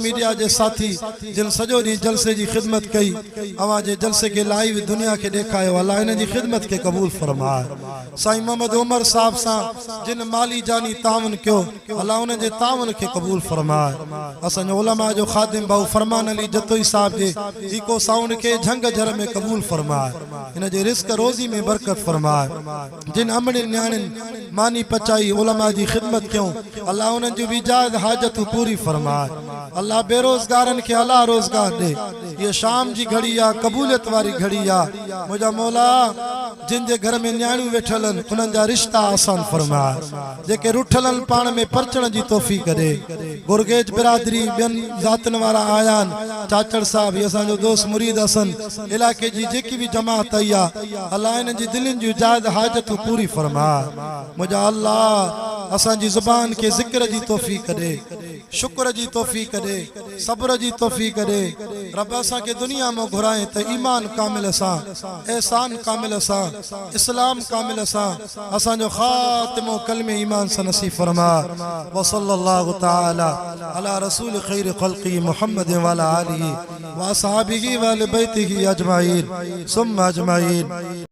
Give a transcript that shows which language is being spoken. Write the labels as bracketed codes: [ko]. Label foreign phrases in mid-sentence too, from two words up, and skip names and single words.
[sd] मीडिया जे साथी जिन सॼो ॾींहुं जलसे जी ख़िदमत कई अवां जे जलसे खे लाइव दुनिया खे ॾेखारियो अल्लाह इन जी ख़िदमत खे क़बूल फरमाए साईं मोहम्मद उमर साहब सां जिन माली जानी तावन कयो अल्लाह उन जे तावन खे क़बूल फरमाए असांजो उलमा जो ख़ादिम भाऊ फरमान अली जतोई साहब जे इको साउंड खे झंग झर में क़बूल फरमाए इन जे रिस्क रोज़ी में बरकत फरमाए जिन अमड़िन न्याणिन मानी पचाई उलमा जी ख़िदमत कयूं अल्लाह उन्हनि जूं विजाद हाजतूं पूरी फरमाए अल्लाह बेरोज़गारनि खे अला रोज़गार दे ये शाम जी घड़ी आ कबूलियत वारी घड़ी आ मुझा मौला जिन जे घर में न्याणियूं वेठल आहिनि उन्हनि जा रिश्ता आसान फरमाए जेके रुठल आहिनि पाण में परचण जी तौफ़ीक़ ॾे गुरगेज बिरादरी ॿियनि ज़ातनि वारा आया आहिनि चाचड़ साहब ही असांजो दोस्त मुरीद हसन इलाइक़े जी जेकी भी जमात आई आहे अल्लाह इन्हनि जी दिलनि जूं जायद हाजतूं पूरी फरमाए मुझा अल्लाह असांजी ज़ुबान खे ज़िक्र जी तौफ़ीक़ ॾे शुक्र जी तौफ़ीक़ ॾे सब्र जी तौफ़ीक़ ॾे रब असांखे दुनिया में घुराए त ईमान कामिल सां एहसान कामिल सां इस्लाम कामिल सां असांजो ख़ातिमो कलमे ईमान सां नसीब फरमाए [ar] و صلى الله تعالى على رسول خير خلقه محمد و على آله و أصحابه و أهل بيته أجمعين ثم أجمعين.